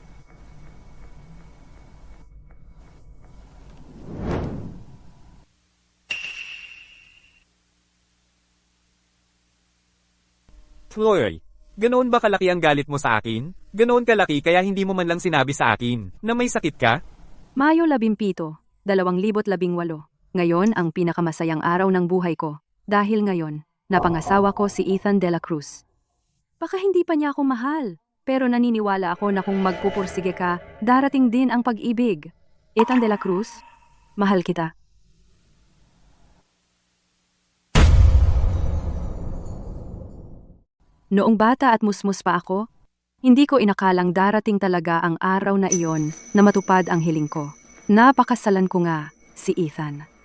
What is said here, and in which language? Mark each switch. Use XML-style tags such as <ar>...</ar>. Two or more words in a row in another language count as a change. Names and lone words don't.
<tl>Chloe, ganoon ba kalaki ang galit mo sa akin? Ganoon kalaki kaya hindi mo man lang sinabi sa akin na may sakit ka? Mayo 17, 2018. Ngayon ang pinakamasayang araw ng buhay ko. Dahil ngayon, napangasawa ko si Ethan de la Cruz. Baka hindi pa niya ako mahal, pero naniniwala ako na kung magpupursige ka, darating din ang pag-ibig. Ethan de la Cruz, mahal kita. Noong bata at musmus pa ako, hindi ko inakalang darating talaga ang araw na iyon na matupad ang hiling ko. Napakasalan ko nga si Ethan.</tl>